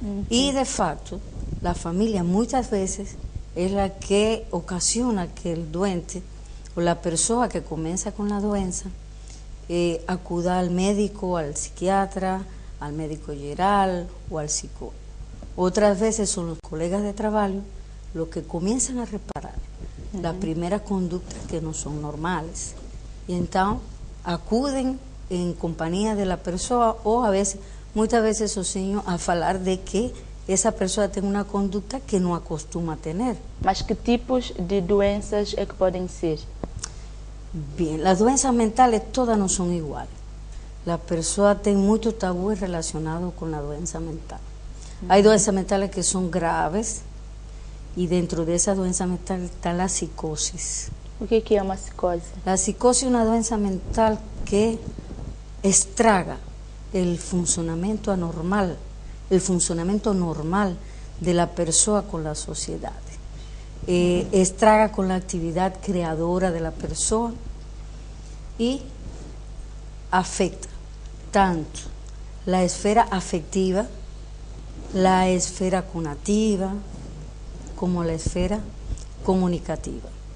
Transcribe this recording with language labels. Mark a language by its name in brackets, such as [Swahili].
[Spanish] Y de facto, la familia muchas veces es la que ocasiona que el doente o la persona que comienza con la doença acuda al médico, al psiquiatra, al médico general o al psicólogo. Otras veces son los colegas de trabajo los que comienzan a reparar las primeras conductas que no son normales. Y entonces acuden en compañía de la persona o a veces, muchas veces [Portuguese] sozinho a falar de que essa pessoa tem uma conduta que não acostuma a ter. Mas que tipos de doenças é que podem ser? Bem, as doenças mentais todas não são iguais. A pessoa tem muito tabú relacionado com a doença mental. Há doenças mentais que são graves e dentro dessa doença mental está a psicose. O que é uma psicose? A psicose é uma doença mental que estraga o funcionamento anormal, [Spanish] el funcionamiento normal de la persona con la sociedad. Estraga con la actividad creadora de la persona y afecta tanto la esfera afectiva, la esfera cognitiva, como la esfera comunicativa.